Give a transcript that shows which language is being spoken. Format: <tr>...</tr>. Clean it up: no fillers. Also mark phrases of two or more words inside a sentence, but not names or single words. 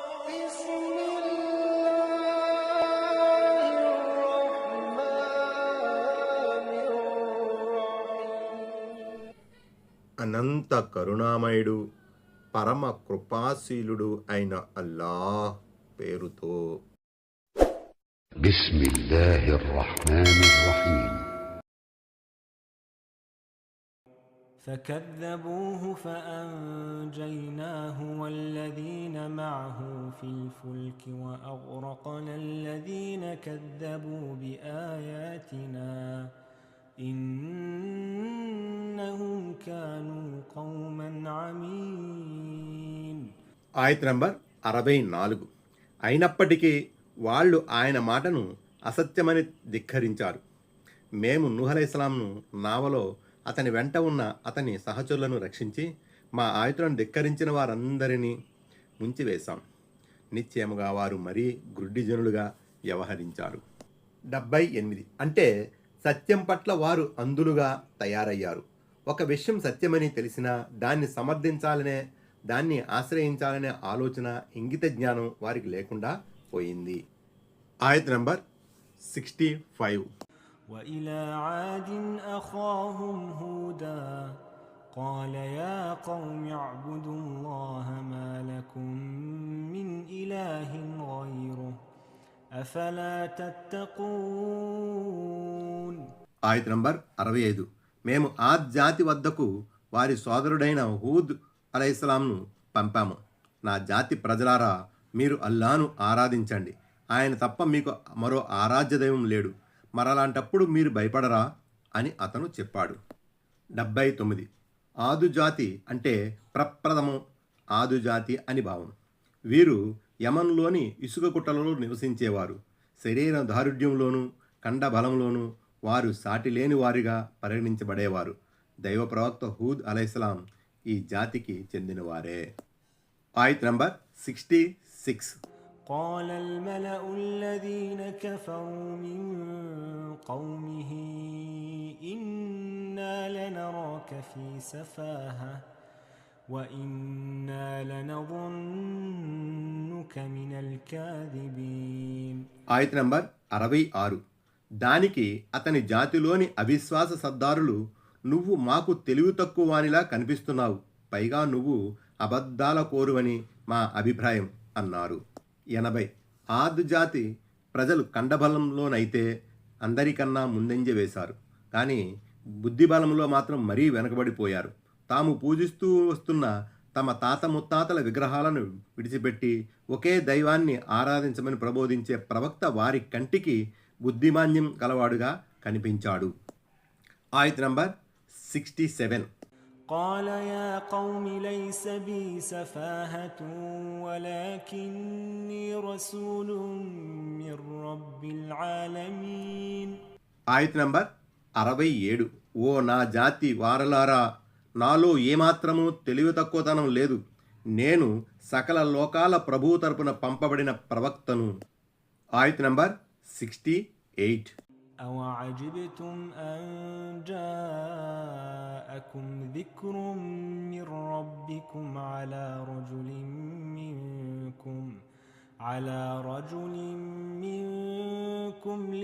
<ar>بسم الله الرحمن الرحيم.</ar> <te>అనంత కరుణామయుడు పరమ కృపాశీలుడు అయిన అల్లాహ్ పేరుతో.</te> <ar>بسم الله الرحمن الرحيم. فكذبوه فأنجيناه والذين معه في الفلك وأغرقنا الذين كذبوا بآياتنا إنهم كانوا قوما عمين.</ar> <te>ఆయత్ నంబర్ 64. అయినప్పటికీ వాళ్ళు ఆయన మాటను అసత్యమని ధిక్కరించారు. మేము నూహ్ అలైహిస్సలాంను నావలో అతని వెంట ఉన్న అతని సహచరులను రక్షించి మా ఆయుధులను ధిక్కరించిన వారందరినీ ముంచివేశాం. నిశ్చయముగా వారు మరీ గ్రుడ్డిజనులుగా వ్యవహరించారు. 78. అంటే సత్యం పట్ల వారు అంధులుగా తయారయ్యారు. ఒక విషయం సత్యమని తెలిసినా దాన్ని సమర్థించాలనే, దాన్ని ఆశ్రయించాలనే ఆలోచన, ఇంగిత జ్ఞానం వారికి లేకుండా పోయింది. ఆయత్ నంబర్ 65.</te> <ar>وإلى عاد أخاهم هودا قال يا قوم اعبدوا الله ما لكم من إله غيره أفلا تتقون.</ar> <te>ఆయత్ నంబర్ 65. మేము ఆద్ జాతి వద్దకు వారి సోదరుడైన హూద్ అలైహిస్సలాంను పంపాము. నా జాతి ప్రజలారా, మీరు అల్లాను ఆరాధించండి. ఆయన తప్ప మీకు మరో ఆరాధ్య దైవం లేడు. మరలాంటప్పుడు మీరు భయపడరా అని అతను చెప్పాడు. 79. ఆదు జాతి అంటే ప్రప్రథమం ఆదు జాతి అని భావం. వీరు యమన్లోని ఇసుక కుట్టలలో నివసించేవారు. శరీర దారుఢ్యంలోనూ కండబలంలోనూ వారు సాటి లేని వారిగా పరిగణించబడేవారు. దైవ ప్రవక్త హూద్ అలైహిస్సలాం ఈ జాతికి చెందినవారే. ఆయత్ నంబర్ 66.</te> <ar>قال الملأ الذين كفروا من قومه إنا لنراك في سفاهة وإنا لنظنك من الكاذبين.</ar> <te>ఆయత్ నంబర్ 66. దానికి అతని జాతిలోని అవిశ్వాస సర్దారులు, నువ్వు మాకు తెలివి తక్కువ వానిలా కనిపిస్తున్నావు, పైగా నువ్వు అబద్ధాల కోరువని మా అభిప్రాయం అన్నారు. 80. ఆద్ జాతి ప్రజలు కండబలంలోనైతే అందరికన్నా ముందంజ వేశారు, కానీ బుద్ధిబలంలో మాత్రం మరీ వెనకబడిపోయారు. తాము పూజిస్తూ వస్తున్న తమ తాత ముత్తాతల విగ్రహాలను విడిచిపెట్టి ఒకే దైవాన్ని ఆరాధించమని ప్రబోధించే ప్రవక్త వారి కంటికి బుద్ధిమాన్యం గలవాడుగా కనిపించాడు. ఆయత్ నంబర్ 67.</te> <ar>قال يا قوم ليس بي سفاهة ولكني رسول من رب العالمين.</ar> <te>ఆయత్ నంబర్ 67. ఓ నా జాతి వారలారా, నాలో ఏమాత్రమూ తెలివి తక్కువతనం లేదు. నేను సకల లోకాల ప్రభువు తరపున పంపబడిన ప్రవక్తను. ఆయత్ నంబర్ 68.</te> <ar>أوعجبتم أن جاءكم ذكر من ربكم على رجل منكم</ar>